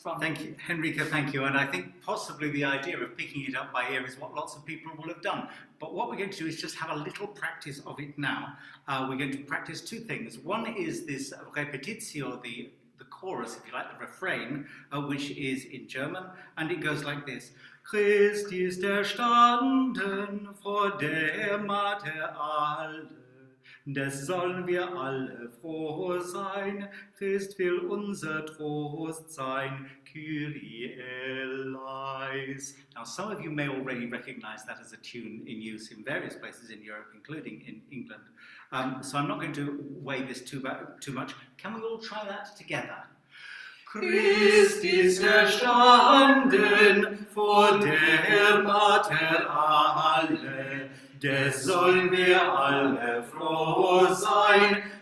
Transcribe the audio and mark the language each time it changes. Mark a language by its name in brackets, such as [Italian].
[English] Thank you, Henrike, thank you. And I think possibly the idea of picking it up by ear is what lots of people will have done. But what we're going to do is just have a little practice of it now. We're going to practice two things. One is this repetitio, the chorus, if you like, the refrain, which is in German, and it goes like this. [German] Christ ist erstanden vor der Mater alle, des sollen wir alle froh sein, Christ will unser Trost sein, Kyrie eleis. [English] Now some of you may already recognize that as a tune in use in various places in Europe, including in England. So I'm not going to weigh this too much. Can we all try that together? [German] Christ ist erstanden vor der Mater alle, des sollen wir alle froh sein,